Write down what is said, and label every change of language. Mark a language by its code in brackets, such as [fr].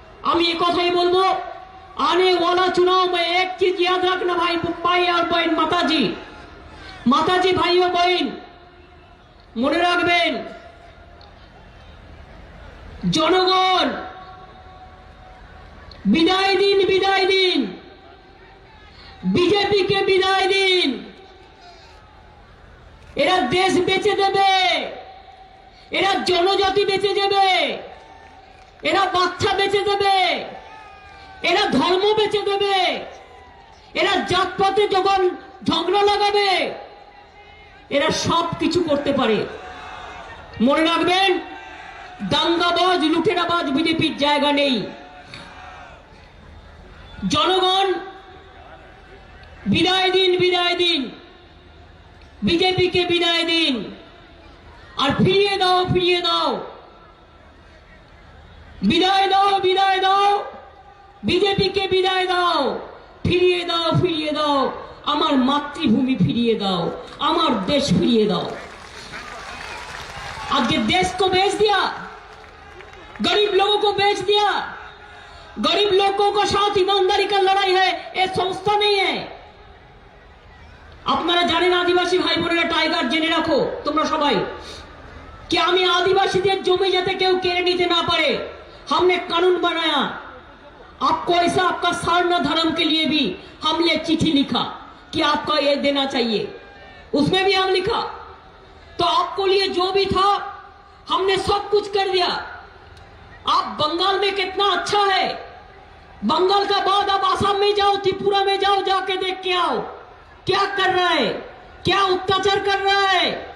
[bn] আমি এই কথাই বলবো, [hi] आने वाला चुनाव में एक चीज याद रखना भाई, भाई और बहन, माताजी, माताजी, भाई और बहन, [bn] মনে রাখবেন জনগণ বিদায় দিন, [hi] বিদায় দিন, বিজেপি কে বিদায় দিন। [bn] এরা দেশ বেচে দেবে, এরা জনজাতি বেচে দেবে, এরা বাচ্চা বেচে দেবে, এরা ধর্ম বেচে দেবে, এরা জাতপাতে যখন ঝগড়া লাগাবে, এরা সব কিছু করতে পারে। মনে রাখবেন, দাঙ্গাবাজ লুটেরাবাজ বিজেপির জায়গা নেই। জনগণ বিদায় দিন, বিদায় দিন, বিজেপিকে বিদায় দিন, আর ফিরিয়ে দাও, ফিরিয়ে দাও, বিদায় দাও, বিদায় দাও, বিজেপিকে বিদায় দাও, ফিরিয়ে দাও, ফিরিয়ে দাও, আমার মাতৃভূমি ফিরিয়ে दाओ, আমার देश ফিরিয়ে दाओ। [hi] आज ये देश को बेच दिया, गरीब लोगों को बेच दिया। गरीब लोगों को साथ ईमानदारी का लड़ाई है, ये संस्था नहीं है। [bn] আপনারা জানেন আদিবাসী ভাই বোনেরা, টাইগার জেনে রাখো তোমরা সবাই, कि আমি আদিবাসীদের জমি যাতে কেউ কেড়ে নিতে না পারে, [hi] हमने कानून बनाया। आपको ऐसा आपका सारना धर्म के लिए भी हमने चिट्ठी लिखा कि आपका ये देना चाहिए, उसमें भी हम लिखा। तो आपको लिए जो भी था हमने सब कुछ कर दिया। आप बंगाल में कितना अच्छा है, बंगाल का बाद आप आसाम में जाओ, त्रिपुरा में जाओ, जाके देख के आओ क्या कर रहा है, क्या अत्याचार कर रहा है।